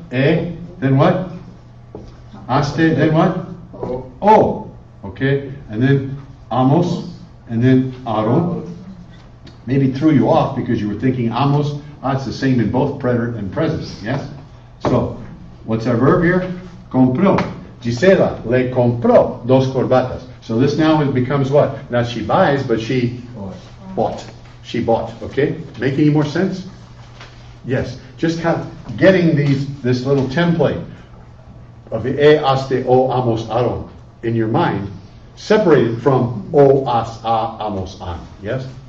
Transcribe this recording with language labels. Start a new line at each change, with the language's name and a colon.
English: A, then what? Aste, then what? O. Okay? And then amos, and then aro. Maybe threw you off because you were thinking amos. It's the same in both preterite and present, yes? So, what's our verb here? Compró.
Spanish: Gisela le compró dos corbatas.
English: So this now becomes what? Not she buys, but she bought. She bought, okay? Make any more sense? Yes. Just getting this little template of the e, aste, o, amos, aron in your mind, separated from o, as, a, amos, an. Yes?